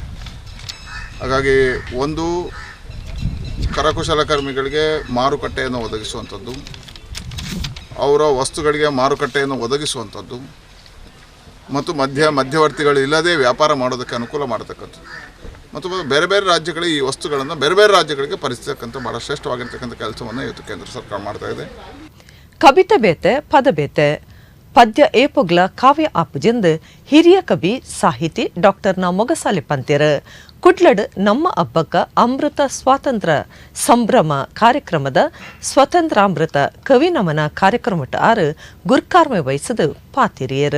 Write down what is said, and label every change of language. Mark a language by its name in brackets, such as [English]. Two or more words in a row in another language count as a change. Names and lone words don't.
[Kannada] ಹಾಗಾಗಿ ಒಂದು ಕರಕುಶಲಕರ್ಮಿಗಳಿಗೆ ಮಾರುಕಟ್ಟೆಯನ್ನು ಒದಗಿಸುವಂಥದ್ದು, ಅವರ ವಸ್ತುಗಳಿಗೆ ಮಾರುಕಟ್ಟೆಯನ್ನು ಒದಗಿಸುವಂಥದ್ದು ಮತ್ತು ಮಧ್ಯವರ್ತಿಗಳು ಇಲ್ಲದೆ ವ್ಯಾಪಾರ ಮಾಡೋದಕ್ಕೆ ಅನುಕೂಲ ಮಾಡತಕ್ಕಂಥದ್ದು ಮತ್ತು ಬೇರೆ ಬೇರೆ ರಾಜ್ಯಗಳಿಗೆ ಈ ವಸ್ತುಗಳನ್ನು ಬೇರೆ ಬೇರೆ ರಾಜ್ಯಗಳಿಗೆ ಪರಿಸ್ತಕ್ಕಂಥ ಭಾಳ ಶ್ರೇಷ್ಠವಾಗಿರ್ತಕ್ಕಂಥ ಕೆಲಸವನ್ನು ಇವತ್ತು ಕೇಂದ್ರ ಸರ್ಕಾರ ಮಾಡ್ತಾ ಇದೆ. [Tulu] ಕವಿತೆ ಬೇತೆ ಪದ ಬೇತೆ ಪದ್ಯ ಏಪೊಗ್ಲ ಕಾವ್ಯ ಆಪುಜೆಂದು ಹಿರಿಯ ಕವಿ ಸಾಹಿತಿ ಡಾಕ್ಟರ್ ಮೊಗಸಾಲೆ ಪಂತ್ಯರ ಕುಡ್ಲಡ್ ನಮ್ಮ ಹಬ್ಬಕ್ಕ ಅಮೃತ ಸ್ವಾತಂತ್ರ್ಯ ಸಂಭ್ರಮ ಕಾರ್ಯಕ್ರಮದ ಸ್ವತಂತ್ರಾಮೃತ ಕವಿ ನಮನ ಕಾರ್ಯಕ್ರಮಟ ಆರು ಗುರ್ಕಾರ್ಮೆ ವಹಿಸದು ಪಾತಿರಿಯರು.